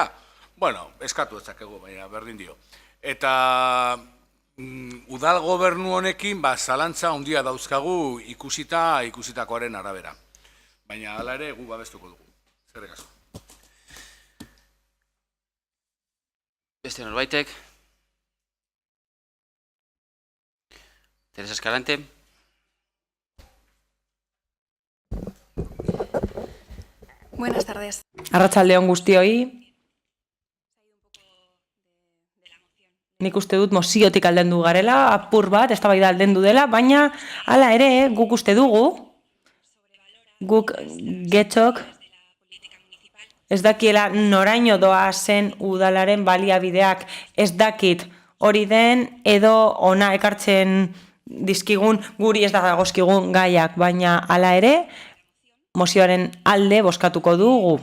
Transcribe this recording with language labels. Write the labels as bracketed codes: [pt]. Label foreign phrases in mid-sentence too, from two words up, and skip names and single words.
[eu] Bueno, eskatu ezakegu, baina berdin dio. Eta udal gobernu honekin zalantza handia dauzkagu ikusitakoaren arabera. Baina hala ere gu babestuko dugu. Eskerrik asko. Beste norbaitek? Teresa Escalante. [es] Buenas tardes. [eu] Arratsaldeon guztioi. Nik uste dut moziotik aldendu garela, apur bat, eztabaida aldendu dela, baina hala ere guk uste dugu, guk Getxok ez dakiela noraino doa zen udalaren baliabideak, ez dakit hori den edo ona ekartzen dizkigun guri ez dagozkigun gaiak, baina hala ere mozioaren alde bozkatuko dugu.